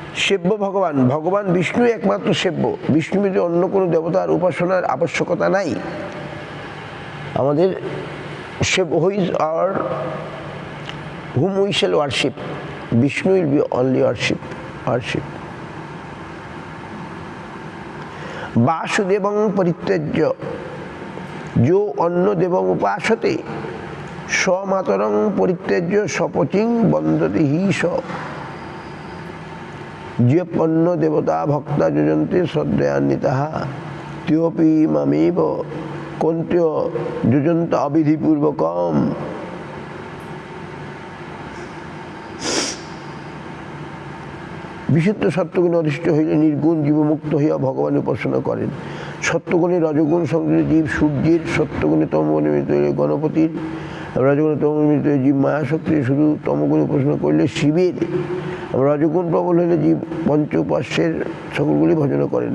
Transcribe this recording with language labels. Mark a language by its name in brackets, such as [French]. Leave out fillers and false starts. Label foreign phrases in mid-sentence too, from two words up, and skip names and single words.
[Bangla] সেব্য ভগবান, ভগবান বিষ্ণু একমাত্র সেব্য, বিষ্ণু ব্যতীত অন্য কোনো দেবতার উপাসনার আবশ্যকতা নাই। আমাদের সেব্য [English] হুইজ আর whom we shall worship, Vishnu will be only worship. [Sanskrit] वासुदेवं परित्यज्य जो अन्न देवं उपासते स्वमातरं परित्यज्य स्वपतिं वन्दति हि स। जे पन्न देवता भक्ता युजन्ते श्रद्धयान्विताः त्योऽपि मामेव कन्त्य युजन्त अविधिपूर्वकम्। [Bangla] বিশুদ্ধ সত্যগুণে অধিষ্ঠিত হইলে নির্গুণ জীবমুক্ত হইয়া ভগবান উপাসনা করেন। সত্যগুণে রজগুণ সংযুক্ত জীব সূর্যের, সত্যগুণে তমগুণে মিলিত হইলে গণপতির, রজগুণে তমগুণে মিলিত হইলে জীব মায়াশক্তি, শুধু তমগুণে উপাসনা করলে শিবের, রজগুণ প্রবল হইলে জীব পঞ্চ উপাস্যের সকলগুলি ভজন করেন।